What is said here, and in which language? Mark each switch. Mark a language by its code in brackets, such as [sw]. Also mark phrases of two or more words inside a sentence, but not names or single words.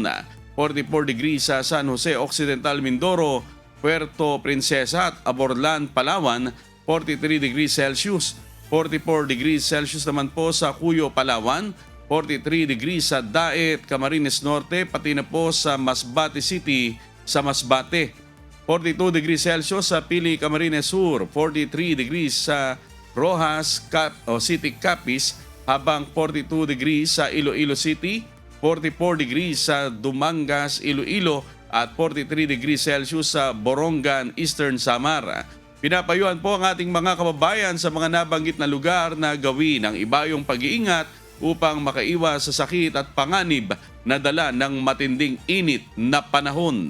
[tl] 44 degrees sa San Jose Occidental, Mindoro, Puerto Princesa at Aborlan, Palawan, 43 degrees Celsius. 44 degrees Celsius naman po sa Cuyo, Palawan. 43 degrees sa Daet, Camarines Norte, pati na po sa Masbate City sa Masbate. 42 degrees Celsius sa Pili, Camarines Sur, 43 degrees sa Rojas City, Capiz, habang 42 degrees sa Iloilo City, 44 degrees sa Dumangas, Iloilo, at 43 degrees Celsius sa Borongan, Eastern Samar. Pinapayuhan po ang ating mga kababayan sa mga nabanggit na lugar na gawin ang ibayong pag-iingat upang makaiwas sa sakit at panganib na dala ng matinding init na panahon.